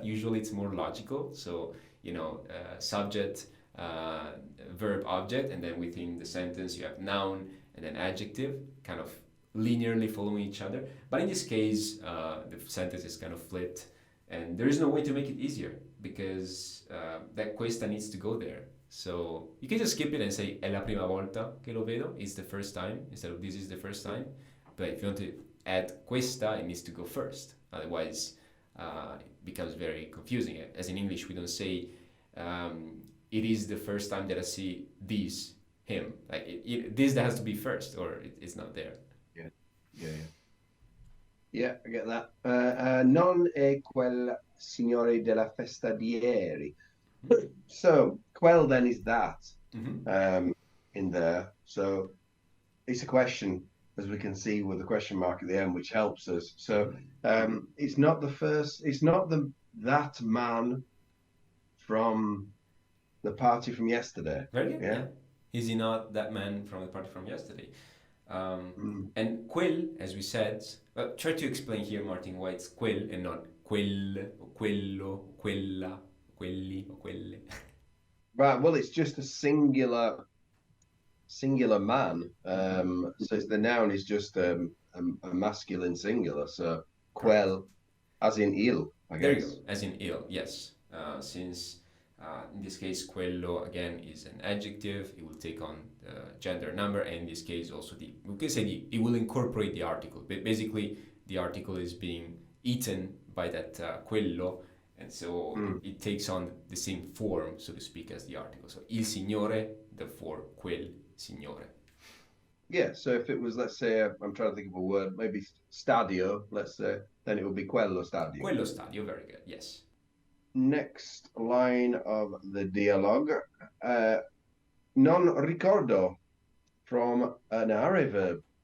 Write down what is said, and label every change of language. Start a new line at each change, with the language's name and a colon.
English: Usually it's more logical. So, subject, verb, object, and then within the sentence you have noun and then adjective, kind of linearly following each other. But in this case, the sentence is kind of flipped, and there is no way to make it easier because that questa needs to go there. So you can just skip it and say
Italian: è la prima volta che lo vedo.
English: It's the first time instead of this is the first time. But if you want to add questa, it needs to go first. Otherwise, it becomes very confusing. As in English, we don't say it is the first time that I see this, him. Like this that has to be first, or it's not there. Yeah, yeah, yeah. Yeah, I get that.
Italian: Non è quel signore della festa di ieri.
English: So, quel then is that Mm-hmm. um, in there. So it's a question, as we can see with the question mark at the end, which helps us. So Mm-hmm. it's not the first, it's not that man from the party from yesterday. Very good. Yeah. Yeah. Is he not that man from the party from yesterday? Mm. And quel, as we said, try to explain here, Martin, why it's quel and not quel, or quello, or quella, quelli, or quelle. Right. Well, it's just a singular singular man. So the noun is just a masculine singular. So Correct. quel, as in il, I There you go, guess. as in ill, yes. Since in this case, quello again is an adjective, it will take on the gender number, and in this case also we can say it will incorporate the article. But basically, the article is being eaten by that quello, and so Mm. it takes on the same form, so to speak, as the article. So
Italian: il signore,
English: therefore
Italian: quel signore.
English: Yeah. So if it was, let's say, I'm trying to think of a word, maybe stadio, let's say, then it would be
Italian: quello stadio. Quello stadio,
English: very good, yes. Next line of the dialogue. Uh,
Italian: non ricordo
English: from an are verb.